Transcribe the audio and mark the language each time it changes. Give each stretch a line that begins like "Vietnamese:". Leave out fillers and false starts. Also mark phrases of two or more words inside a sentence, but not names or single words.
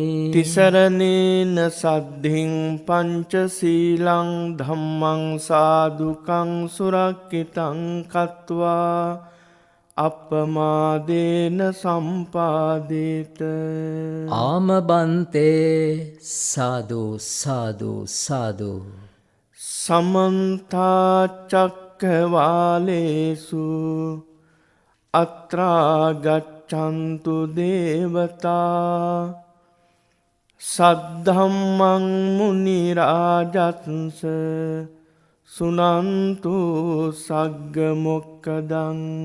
Pali: තිසරණේන සද්ධින් පංචශීලං ධම්මං සාදුකං සුරක්ඛිතං කତ୍වා අප්පමාදේන සම්පාදේත. ආමබන්තේ සාදු සාදු සාදු. සමන්ත චක්කවාලේසු අත්‍රා ගච්ඡන්තු දේවතා සද්ධම්මං මුනි රාජත්ස සුනන්තු සග්ග මොක්ඛදං.